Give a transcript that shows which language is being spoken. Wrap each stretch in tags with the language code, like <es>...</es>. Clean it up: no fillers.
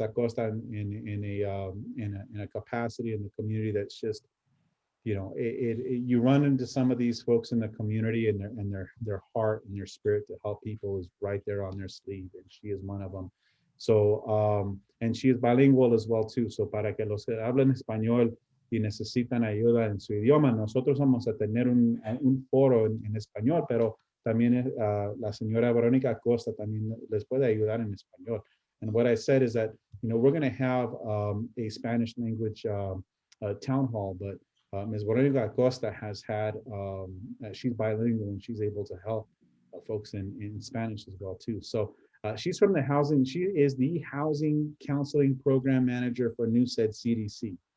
<en>Acosta in a capacity in the community that's just, you run into some of these folks in the community, and their heart and their spirit to help people is right there on their sleeve, and she is one of them. So and she is bilingual as well too.</en> <es>So para que los que hablan español y necesitan ayuda en su idioma, nosotros vamos a tener un foro en español, pero también la señora Verónica Acosta también les puede ayudar en español.</es> <en>And what I said is that we're going to have a Spanish language town hall, but Ms. Veronica Acosta has had, she's bilingual and she's able to help folks in Spanish as well too. So she's from she is the Housing Counseling Program Manager for NewSed CDC.</en>